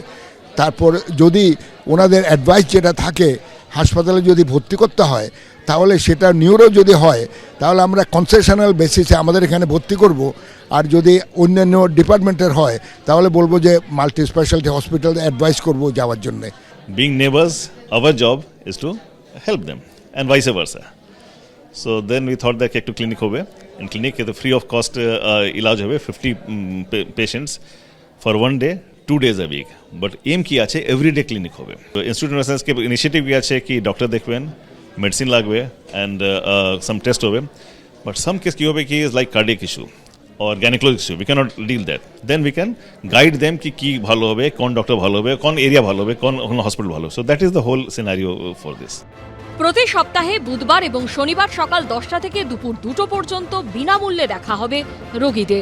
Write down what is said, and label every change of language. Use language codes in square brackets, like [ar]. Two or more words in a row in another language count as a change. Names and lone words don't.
[bn] তারপর যদি ওনাদের অ্যাডভাইস যেটা থাকে হাসপাতালে যদি ভর্তি করতে হয় তাহলে সেটা নিউরো যদি হয় তাহলে আমরা [en] concessional basis [bn] আমাদের এখানে ভর্তি করব। আর যদি অন্যান্য ডিপার্টমেন্টের হয় তাহলে বলবো যে [en] multi speciality hospital advice [bn] করব যাওয়ার জন্য। [en] Being neighbors, our job is to help them and vice versa. So then we thought that [bn] একটু ক্লিনিক হবে. [en] In clinic the free of cost [bn] ইলাজ হবে [en] 50 patients for 1 day 2 days a week. But aim [bn] কী আছে [en] everyday clinic hobe. So Institute of Neuroscience [bn] কে ইনিশিয়েটিভ কী আছে কী ডাক্তার দেখবেন, মেডিসিন লাগবে [en] and some test hobe. But some case [bn] কী হবে কী [en] is like cardiac issue or gynecologic issue, we cannot deal that. Then we can guide them [bn] কী ভালো হবে, কোন ডাক্তার ভালো হবে, কোন এরিয়া ভালো হবে, কোন হসপিটাল ভালো. [en] So that is the whole scenario for this. [bn] প্রতি সপ্তাহে বুধবার এবং শনিবার সকাল 10টা থেকে দুপুর 2টো পর্যন্ত বিনামূল্যে দেখা হবে রোগীদের।